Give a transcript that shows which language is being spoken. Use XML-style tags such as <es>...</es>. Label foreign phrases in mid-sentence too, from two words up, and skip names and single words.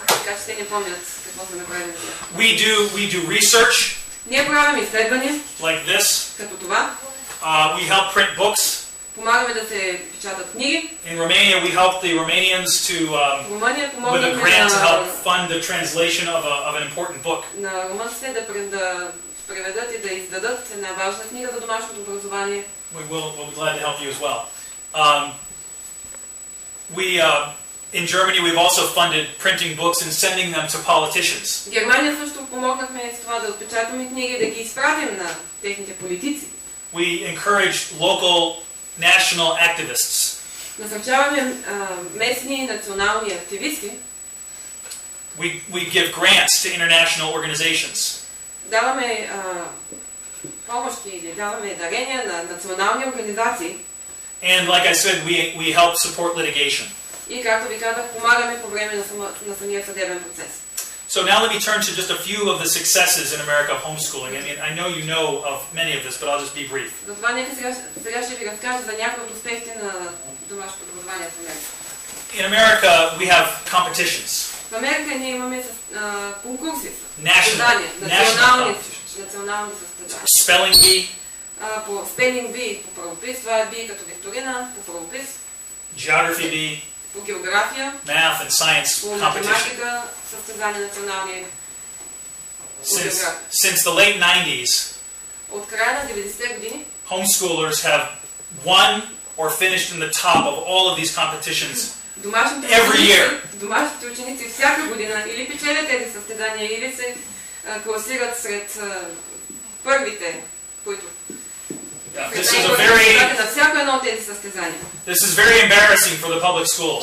<bg>Така че те не помнят какво са направили за тях.</bg> <en>We do research</en> <bg>Ние правим изследвания,</bg> <en>like this.</en> <bg>като това.</bg> <en>We help print books.</en> <bg>Помагаме да се печатат книги.</bg> <en>In Romania, we help the Romanians to</en> <bg>В Румъния</bg> <en>with a</en> <bg>помогнахме</bg> <en>grant to help fund the translation of an important book.</en> <bg>на румънците да преведат и да издадат една важна книга за домашното образование.</bg> <en>We'll be glad to help you as well. In Germany, we've also funded printing books and sending them to politicians.</en> <bg>В Германия също помогнахме с това да отпечатаме книги и да ги изпратим на техните политици.</bg> <en>We encourage local national activists.</en> <bg>Насърчаваме местни и национални активисти.</bg> <en>We give grants to international organizations.</en> <bg>Даваме помощи или даваме дарения на национални организации.</bg> <en>And like I said, we help support litigation.</en> <bg>И както ви казах, помагаме по време на самия съдебен процес.</bg> <en>So now let me turn to just a few of the successes in America of homeschooling. I mean, I know you know of many of this, but I'll just be brief.</en> <bg>Затова нека сега ще ви разкажа за някои от успехите на домашното образование в Америка.</bg> <en>In America, we have competitions.</en> <bg>В Америка ние имаме конкурси,</bg> <en>National</en> <bg>национални състезания.</bg> <en>Spelling bee,</en> <bg>По</bg> <en>spelling bee,</en> <bg>по правопис, това е бий като викторина, по правопис,</bg> <en>geography bee,</en> <bg>по география,</bg> <en>math and science</en> <bg>по</bg> <en>competition.</en> <bg>математика, състезания национални.</bg> <en>Since the late 90s,</en> <bg>От края на 90-те години</bg> <en>homeschoolers have won or finished in the top of all of these competitions.</en> <bg>Домашните ученици всяка година или печелят тези състезания, или се класират сред първите, които на всяко едно от тези състезания.</bg> <en>This is very embarrassing for the public schools.</en>